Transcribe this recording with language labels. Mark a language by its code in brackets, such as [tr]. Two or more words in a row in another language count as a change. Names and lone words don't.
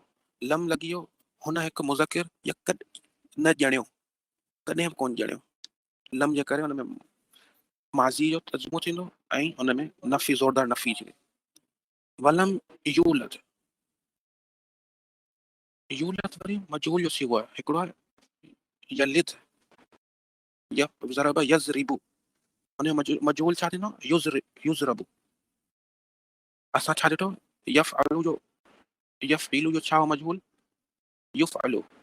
[sd] लम लॻी वियो, हुन हिकु मुज़किर या न ॼणियो, कॾहिं बि कोन ॼणियो। लम जे करे हुन में माज़ी जो तर्जुमो थींदो ऐं हुन में नफ़ी ज़ोरदार नफ़ी थींदी। [ar] ولم يولد, [sd] यूलद वरी मजहूल जो सिगो आहे। हिकिड़ो आहे [ar] يلد ضرب يضرب, [sd] हुन मजहूल छा थींदो युज़रबु। असां छा ॾिठो यफ़अलु जो, यफ़इलु जो छा हो मजहूल युफ़अलु।